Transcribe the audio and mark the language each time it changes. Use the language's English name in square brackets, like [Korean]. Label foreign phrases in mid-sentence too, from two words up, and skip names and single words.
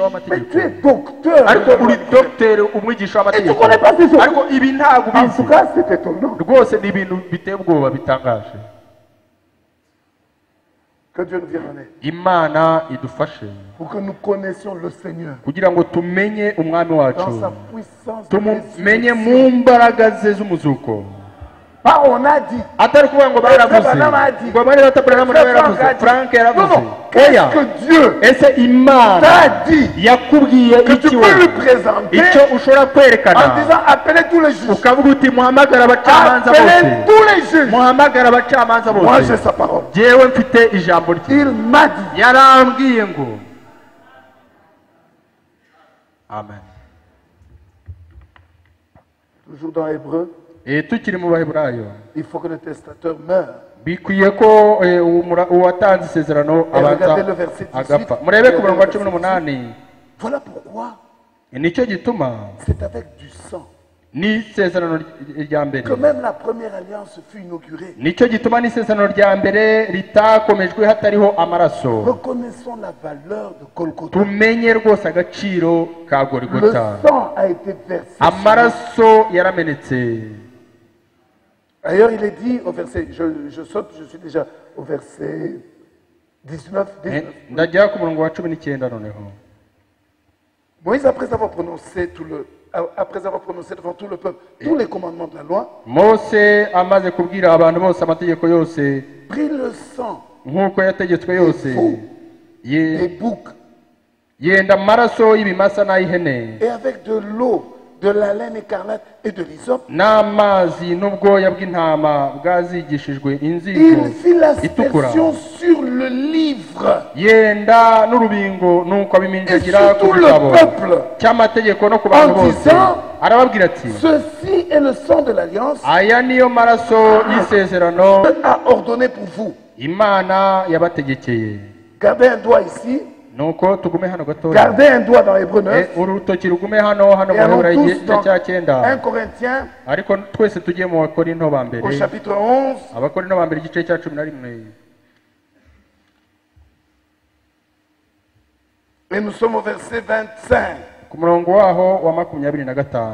[French] Mais tu [Kinyarwanda] w'amategeko [French] es docteur de [Kinyarwanda] ariko [French] la [Kinyarwanda] uri [French] loi. [Kinyarwanda] dogiteri umwigisha [French] Et tu [Kinyarwanda] w'amategeko [French] connais pas ces choses. [Kinyarwanda] ariko ibi ntabwo [French] En [Kinyarwanda] ubizi [French] tout cas, c'est étonnant. [Kinyarwanda] rwose ni ibintu biteye ubwoba bitangaje [French] Que Dieu nous vienne en aide. [Kinyarwanda] imana idufashe [French] Pour que nous connaissions le Seigneur [Kinyarwanda] kugira ngo tumenye umwami wacu [French] dans sa puissance. de [Kinyarwanda] tumumenye mu [French] résurrection. [Kinyarwanda] mbaraga ze z'umuzuko [French] Pas on a dit. [Kinyarwanda] atari kuvuga ngo baravuze ngo bari bataburahamu nawe yaravuze frank [French] Non, [Kinyarwanda] yaravuze [French] non. Qu'est-ce que Dieu [Kinyarwanda] ese imana [French] t'a dit [Kinyarwanda] yakubwiye [French] que tu [Kinyarwanda] iki [French] peux lui [Kinyarwanda] wowe [French] présenter [Kinyarwanda] icyo ushobora [French] en [Kinyarwanda] kwerekana [French] disant appelez tous les juges. [Kinyarwanda] ukavuga uti muhamagara abacamanza [French] Appelez [Kinyarwanda] bose [French] tous les juges. [Kinyarwanda] muhamagara abacamanza [French] Moi, [Kinyarwanda] bose [French] j'ai sa parole. [Kinyarwanda] jewe mfite ijambo rye [French] Il m'a dit. [Kinyarwanda] yarambwiye ngo amen [French] Toujours dans Hébreu, [Kinyarwanda] tukiri mu baheburayo [French] il faut que le testateur meure. [Kinyarwanda] bikwiye ko uwatanze isezerano abanza [French] regardez le verset 18. [Kinyarwanda] agapfa murebe ku murongo wa 18 [French] Voilà pourquoi [Kinyarwanda] nicyo gituma [French] c'est avec du sang [Kinyarwanda] n'isezerano rya mbere [French] que même la première alliance fut inaugurée. [Kinyarwanda] nicyo gituma n'isezerano rya mbere ritakomejwe hatariho amaraso [French] Reconnaissons la valeur de Golgotha. [Kinyarwanda] tumenye rwose agaciro ka [French] Le [Kinyarwanda] gorigota [French] sang a été versé. [Kinyarwanda] amaraso yaramenetse [French] D'ailleurs, il est dit au verset, je saute, je suis déjà au verset 19. [Kinyarwanda] ndajya ku murongo wa 19 noneho [French] Moïse, après avoir prononcé devant tout le peuple tous les commandements de la loi, [Kinyarwanda] mose amaze kubwira abantu bose amategeko yose [French] prit le sang [Kinyarwanda] nk'uko yategetswe yose [French] des boucs [Kinyarwanda] yenda amaraso y'ibimasa n'ay'ihene [French] et avec de l'eau, de la laine écarlate et de l'hysope, [Kinyarwanda] n'amazi n'ubwoya bw'intama bwazigishijwe inzigo [French] il fit [Kinyarwanda] itukura [French] l'aspersion sur le livre [Kinyarwanda] yenda n'urubingo nuko [French] et [Kinyarwanda] abiminjagira [French] sur [Kinyarwanda] ku [French] tout le [Kinyarwanda] gitabo [French] peuple [Kinyarwanda] cy'amategeko no ku bantu [French] en [Kinyarwanda] bose [French] disant, [Kinyarwanda] arababwira ati [French] ceci est le sang de l'alliance [Kinyarwanda] aya niyo maraso y'isezerano [French] que a ordonné pour vous. [Kinyarwanda] imana yabategekeye [French] Gardez un doigt ici, [Kinyarwanda] nuko tugume hano gatoya [French] gardez un doigt dans Hébreu 9 [Kinyarwanda] urutoki rugume hano mu [French] et allons [Kinyarwanda] Baheburayo [French] tous [Kinyarwanda] igice [French] dans [Kinyarwanda] cya 9 [French] 1 Corinthiens [Kinyarwanda] ariko twese tugiye mu bakorinto ba mbere [French] au chapitre 11 [Kinyarwanda] abakorinto ba mbere igice cya 11 [French] et nous sommes au verset 25. [Kinyarwanda] ku murongo waho wa 25